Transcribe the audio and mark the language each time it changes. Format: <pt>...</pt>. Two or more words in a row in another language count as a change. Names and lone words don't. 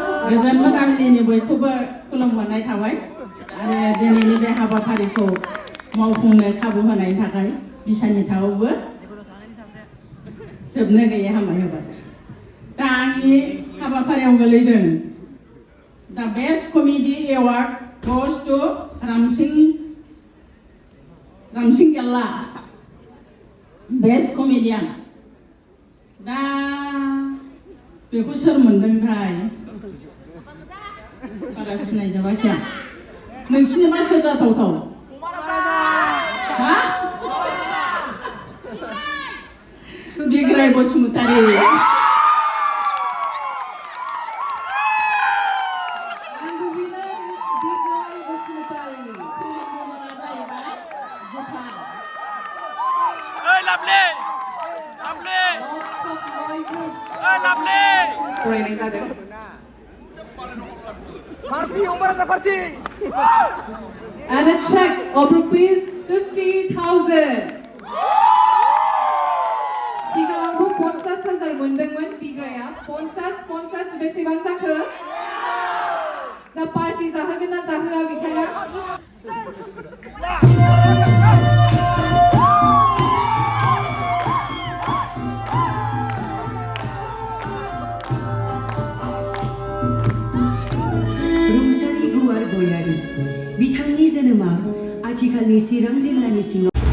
<brx>गोजोन मोनाबिलिनि बयखौबो खुलुमहरनाय थाबाय आरो दिनैनि बे हाबाफारिखौ मावफुंनो खाबु होनायनि थाखाय बिसानि थावबो जोबनो गैयै हामबाय होबाय दा आंनि हाबाफारियाव गोलैदों दा</brx> <en>best comedy award goes to</en> <brx>रामसिं गेल्ला</brx> <en>best comedian</en> <brx>दा बेखौ सोर मोनदोंथाय बारा सिनायजाबायसै आं नोंसिनिबा सोर जाथावथाव हा बिग्राय बसुमतारी</brx> <en>and the winner is Bigrai Basumutari. Lots of noises. Rainy Zadeh. And a check of rupees 50,000.</en> <brx>सिगाङावबो 50,000 मोनदोंमोन बिग्राया 50 बेसेबां जाखो दा पार्टी जाहोगोन ना जाहोआ बिथाङा रुंसारि गुवार गयारि बिथांनि जोनोमा आथिखालनि चिरां जिल्लानि सिङाव</brx>